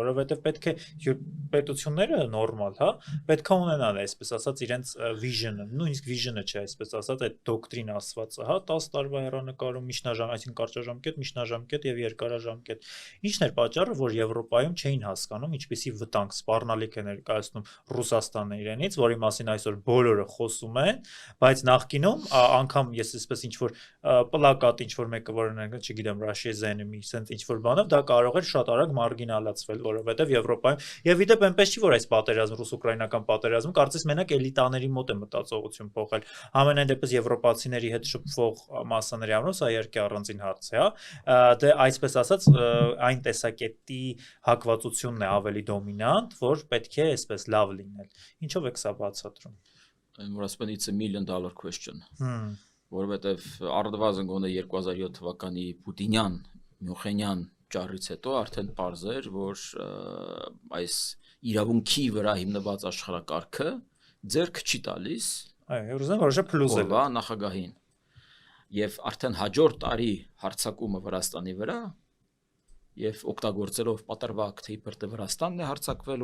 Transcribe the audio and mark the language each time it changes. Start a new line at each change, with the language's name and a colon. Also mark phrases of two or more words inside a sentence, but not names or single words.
Armenian: որովհետեւ պետք է պետությունները նորմալ, հա, պետք է ունենան այսպես ասած իրենց vision-ը, նույնիսկ vision-ը չէ, այսպես ասած այդ դոկտրին ասվածը, հա, 10 տարվա հեռանկարում միջնաժամ, այսինքն կարճաժամկետ, միջնաժամկետ եւ երկարաժամկետ։ Ինչն էր պատճառը, որ Եվրոպայում չէին հասկանում ինչպիսի վտանգ սպառնալիք է ներկայացնում Ռուսաստանը իրենից, որի մասին այսօր բոլորը խոսում են, բայց նախկինում անգամ ես այսպես ինչ որ պլակատ ինչ որ մեկը որ չգիտեմ
English: Russia's enemy, sense
Armenian: ինչ որ բանով դա կարող էր շատ արագ մարգինալացվել, որովհետև Եվրոպայում եւ իդեպ այնպես չի որ այս պատերազմը ռուս-ուկրաինական պատերազմը կարծես մենակ էլիտաների մոտ է մտածողություն փոխել։ Ամենայն դեպս եվրոպացիների հետ շփվող մասաների առումով սա իհարկե առանձին հարց է, հա։ Դե այսպես ասած այն տեսակետի հակվածությունն է ավելի դոմինանտ, որ պետք է այսպես լավ լինել։ Ինչով եք սա բացատրում։ Որ ասում են
English: it's a $1 million question։
Armenian: Որովհետև առնվազն գոնե 2007 թվականի Պուտինյան, Մյունխենյան ճառից հետո արդեն պարզ էր, որ այս իրավունքի վրա հիմնված աշխարհակարգը ձեռք չի տալիս։ Այո, ուզում եմ որոշել փլուզել նախագահին։ Եվ արդեն հաջորդ տարի հարձակումը Վրաստանի վրա եւ օգտագործելով պատրվակ թե իբր թե Վրաստանն է հարձակվել